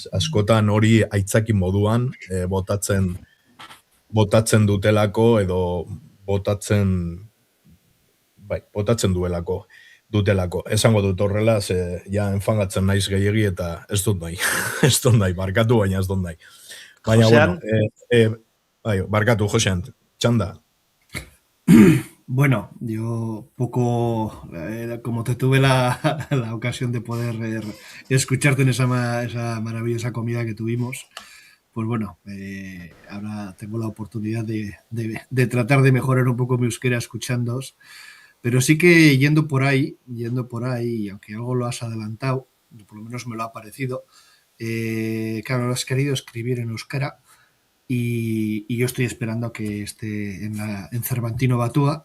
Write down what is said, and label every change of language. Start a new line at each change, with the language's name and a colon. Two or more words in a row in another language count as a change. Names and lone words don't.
Basque: Askotan hori aitzaki moduan botatzen dutelako edo botatzen dutelako. Esango dut horrela, ze ja enfangatzen naiz gehiegi eta ez dut nahi. Ez dut nahi, barkatu baina ez dut nahi. Baina, Josean? bueno, barkatu, Josean, txanda.
Spanish: Bueno, yo poco, como te tuve la ocasión de poder escucharte en esa maravillosa comida que tuvimos, pues bueno, ahora tengo la oportunidad de tratar de mejorar un poco mi euskera escuchándoos, pero sí que yendo por ahí, y aunque algo lo has adelantado, por lo menos me lo ha parecido, claro, lo has querido escribir en euskera, y yo estoy esperando a que esté en Cervantino Batua.